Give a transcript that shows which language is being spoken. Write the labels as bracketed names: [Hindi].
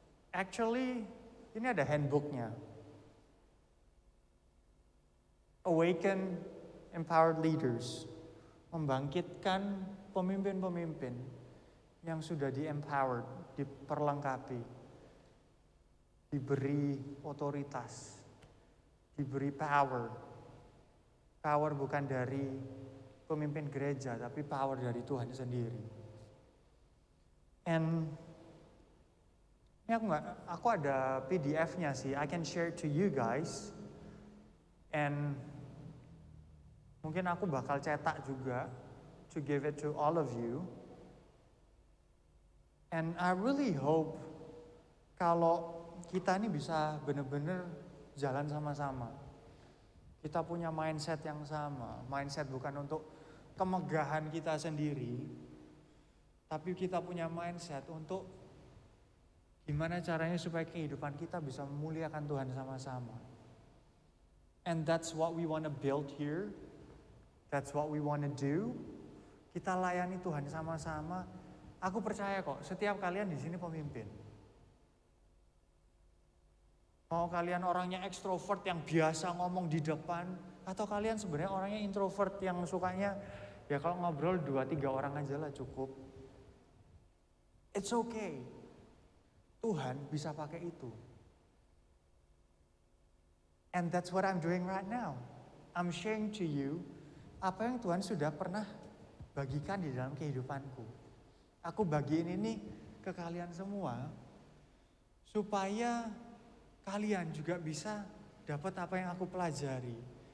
[English] Actually, [Indonesian] ini ada handbooknya. [English] Awaken Empowered Leaders. [Indonesian] Membangkitkan pemimpin-pemimpin yang sudah di-empowered, diperlengkapi, diberi otoritas, diberi power. Power bukan dari pemimpin gereja, tapi power dari Tuhan sendiri. [English] And [Indonesian] ini aku ada PDF-nya sih, [English] I can share to you guys. And [Indonesian] mungkin aku bakal cetak juga [English] to give it to all of you. And I really hope [Indonesian] kalau kita ini bisa benar-benar jalan sama-sama. Kita punya mindset yang sama. Mindset bukan untuk kemegahan kita sendiri, tapi kita punya mindset untuk gimana caranya supaya kehidupan kita bisa memuliakan Tuhan sama-sama. [English] And that's what we want to build here. That's what we want to do. [Indonesian] Kita layani Tuhan sama-sama. Aku percaya kok, setiap kalian di sini pemimpin. Mau kalian orangnya ekstrovert yang biasa ngomong di depan, atau kalian sebenarnya orangnya introvert yang sukanya ya kalau ngobrol 2-3 orang aja lah cukup. [English] It's okay. [Indonesian] Tuhan bisa pakai itu. [English] And that's what I'm doing right now. I'm sharing to you [Indonesian] apa yang Tuhan sudah pernah bagikan di dalam kehidupanku. Aku bagiin ini ke kalian semua supaya kalian juga bisa dapat apa yang aku pelajari.